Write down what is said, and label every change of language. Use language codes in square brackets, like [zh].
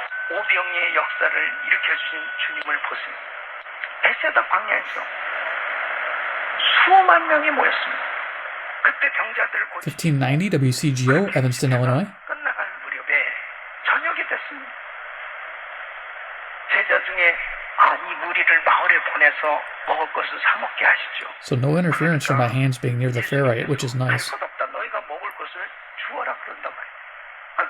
[ko] 오병이의 역사를 일으켜주신 주님을 보세요. 에세다 광야에서 수만 명이 모였습니다. 그때 병자들을 [en] 1590 WCGO, Evanston, Illinois. [ko] 끝나갈 무렵에 저녁이 됐습니다. 제자 중에 이 무리를 마을에 보내서 먹을 것을 사 먹게 하시죠. [en] So no interference from my hands being near the ferrite, which is nice. [ko] 할 것 없다. 너희가 먹을 것을 주어라 그런단 말이야.